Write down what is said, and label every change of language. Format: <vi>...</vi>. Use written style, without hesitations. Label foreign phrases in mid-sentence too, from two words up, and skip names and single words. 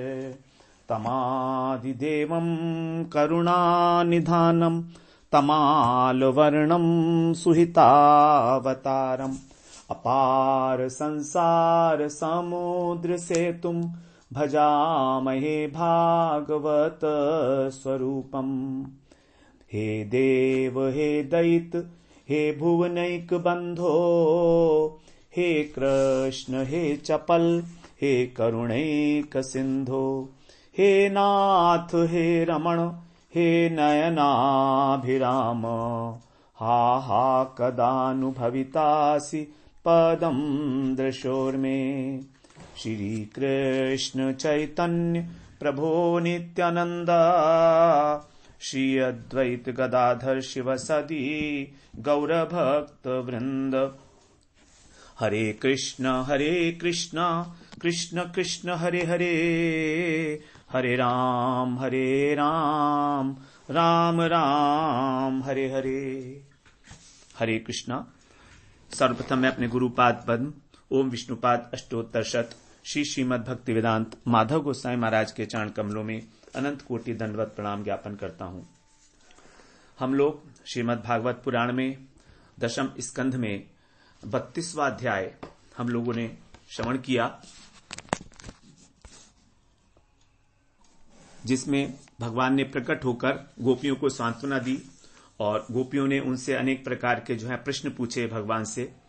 <sa>तमादिदेवं करुणानिधानं तमालवर्णं सुहितावतारम् अपार संसार समुद्र सेतुं भजामहे भागवत स्वरूपम्। हे देव हे दैत हे भुवनैक बंधो हे कृष्ण हे चपल हे करुणैक सिंधो हे नाथ हे रमण हे नयनाभिराम हा हा कदानुभवितासि पदं दृशोर्मे। श्री कृष्ण चैतन्य प्रभो नित्यानंद श्री अद्वैत गदाधर शिवसदी गौरभक्त वृंद। हरे कृष्ण कृष्ण कृष्ण हरे हरे हरे राम राम राम हरे हरे।</sa> <hi>हरे कृष्णा। सर्वप्रथम मैं अपने गुरुपाद पद्म ओम विष्णुपाद अष्टोत्तर शत श्री श्रीमद् भक्ति वेदांत माधव गोसाई महाराज के चरण कमलों में अनंत कोटि दंडवत प्रणाम ज्ञापन करता हूं। हम लोग श्रीमद् भागवत पुराण में दशम स्कंध में 32वां अध्याय हम लोगों ने श्रवण किया, जिसमें भगवान ने प्रकट होकर गोपियों को सांत्वना दी और गोपियों ने उनसे अनेक प्रकार के प्रश्न पूछे भगवान से</hi>